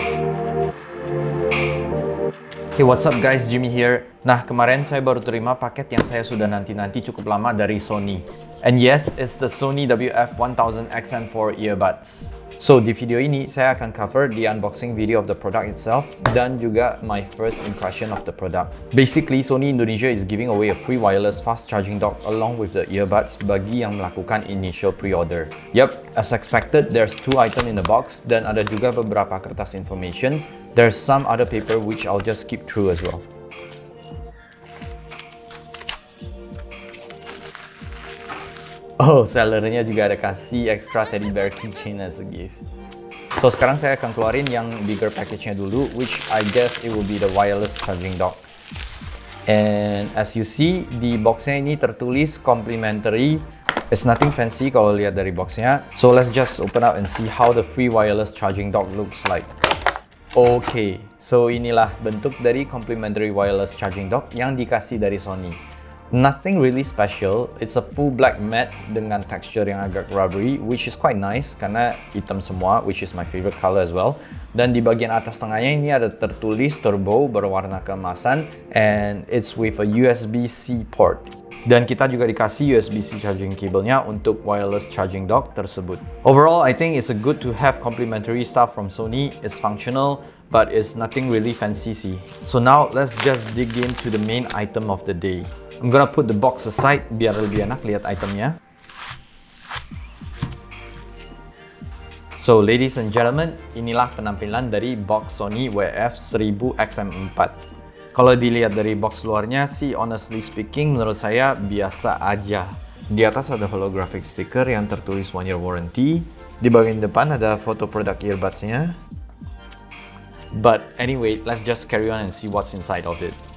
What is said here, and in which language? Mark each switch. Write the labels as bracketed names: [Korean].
[English] Hey, what's up guys, Jimmy here. [Indonesian] Nah, kemarin saya baru terima paket yang saya sudah nanti-nanti cukup lama dari Sony. [English] And yes, it's the Sony WF-1000XM4 earbuds. So, [Indonesian] di video ini saya akan [English] cover the unboxing video of the product itself [Indonesian] dan juga [English] my first impression of the product. Basically, Sony Indonesia is giving away a free wireless fast charging dock along with the earbuds [Indonesian] bagi yang melakukan [English] initial pre-order. Yup, as expected, there's 2 items in the box [Indonesian] dan ada juga beberapa kertas [English] information. There's some other paper which I'll just skip through as well. Oh, [Indonesian] sellernya juga ada kasih [English] extra teddy bear keychain as a gift. So, [Indonesian] sekarang saya akan keluarin yang [English] bigger package-nya dulu, which I guess it will be the wireless charging dock. And as you see, [Indonesian] di box-nya ini tertulis complimentary. [English] It's nothing fancy [Indonesian] kalau lihat dari box-nya. [English] So, let's just open up and see how the free wireless charging dock looks like. [Indonesian] Oke, so inilah bentuk dari complimentary wireless charging dock yang dikasih dari Sony. [English] Nothing really special, it's a full black matte [Indonesian] dengan texture yang agak rubbery, [English] which is quite nice [Indonesian] karena hitam semua, [English] which is my favorite color as well. [Indonesian] Dan di bagian atas tengahnya ini ada tertulis turbo berwarna keemasan, [English] and it's with a USB-C port. [Indonesian] Dan kita juga dikasih USB-C charging cable-nya untuk wireless charging dock tersebut. [English] Overall, I think it's good to have complimentary stuff from Sony. It's functional, but it's nothing really fancy sih. So now, let's just dig into the main item of the day. I'm gonna put the box aside biar lebih enak lihat itemnya. So, ladies and gentlemen, [Indonesian] inilah penampilan dari box Sony WF-1000XM4. Kalau dilihat dari box luarnya sih, [English] honestly speaking, [Indonesian] menurut saya biasa aja. Di atas ada holographic sticker yang tertulis 1 year warranty. Di bagian depan ada foto produk earbuds-nya. [English] But anyway, let's just carry on and see what's inside of it.